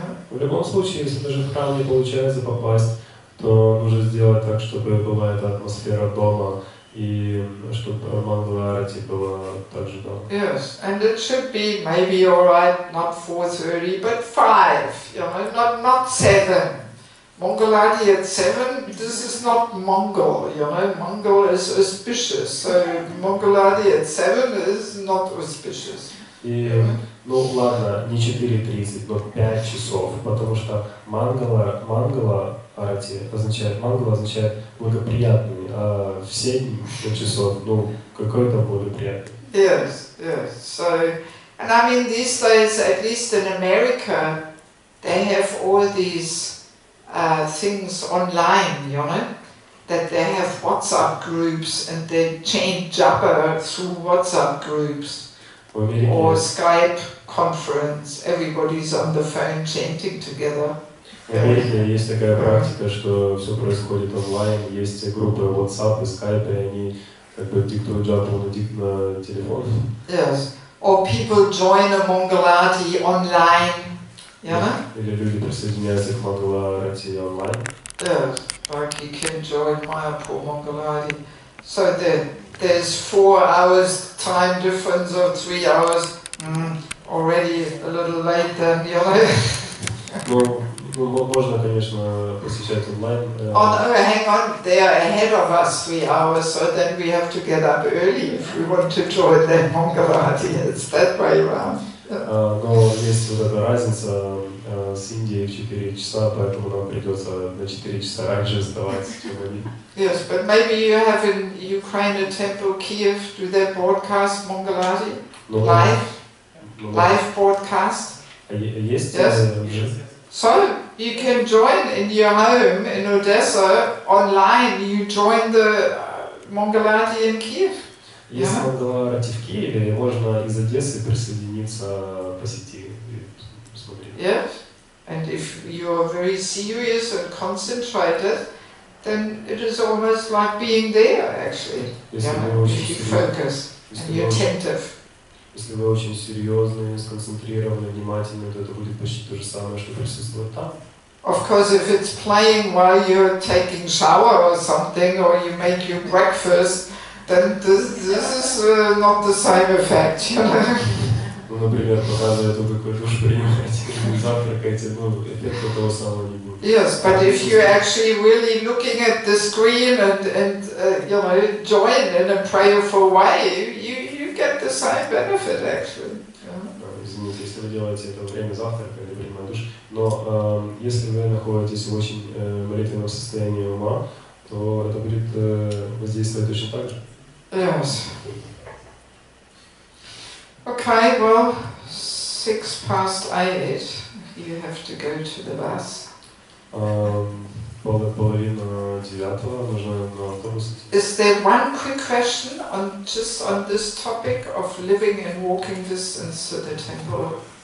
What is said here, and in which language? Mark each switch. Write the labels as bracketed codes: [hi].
[ru] В любом случае, если даже в храм не получается попасть, то нужно сделать так, чтобы была эта атмосфера дома, и чтобы Мангала-арати была также дома. [en] Yes, and it should be maybe alright, not 4:30, but 5, you know, not 7. Mangalati at 7, this is not Mongol, you know, Mongol is auspicious, so Mangalati at 7 is not auspicious. [ru] И, ну ладно, не 4:30, но 5 часов, потому что Мангала-арати означает, Мангала означает благоприятный, а в 7 часов, ну, какой там благоприятный. [en] Yes, yes, so, and I mean these days, at least in America, they have all these things online, you know, that they have WhatsApp groups and they chant japa through WhatsApp groups or Skype conference, everybody's on the phone chanting together. [ru] В Америке есть такая практика, что все происходит онлайн, есть группы WhatsApp и Skype, и они как бы диктуют джапу на телефон. [en] Yes, or people join a Mangalati online. Yeah? [ru] Или люди присоединяются к Мангала-арати онлайн. [en] Yes, like you can join Mayapur Mangalati. So there's 4 hours time difference or 3 hours. Already a little late then, you know. [ru] Ну, можно, конечно, посещать онлайн. [en] Oh no, hang on, they are ahead of us 3 hours, so then we have to get up early if we want to join their Mangalati. It's that way around. [ru] Но есть вот эта разница с Индией в 4 часа, поэтому нам придется на 4 часа раньше вставать, чем они. [en] Yes, but maybe you have in Ukraine a temple, Kiev, do they broadcast Mangalati? Live broadcast? [ru] Есть? [en] Yes. So, you can join in your home in Odessa, online, you join the Mangalati in Kiev. [ru] Если Мангала-арати в Киеве, можно из Одессы присоединиться по сети и посмотреть. [en] Yes, and if you are very serious and concentrated, then it is almost like being there actually. If you focus and you're attentive. [ru] Если вы очень серьезны, сконцентрированы, внимательны, то это будет почти то же самое, что присутствовать там. [en] Of course, if it's playing while you're taking shower or something, or you make your breakfast, then this is not the same effect, you know. [ru] Ну, например, показывая то, какой душ принимаете, завтракаете, ну, эффекта того самого не будет. [en] Yes, but if you're actually really looking at the screen and you know, join in a prayerful way, you get the same benefit actually. [ru] Извините, если вы делаете это во время завтрака или принимая душ, но если вы находитесь в очень молитвенном состоянии ума, то это будет воздействовать точно так же. [en] Yes. Okay, well, 8:06, you have to go to the bus. [ru] 8:30 нужно на автобус. [en] Is there one quick question on this topic of living and walking distance to the temple?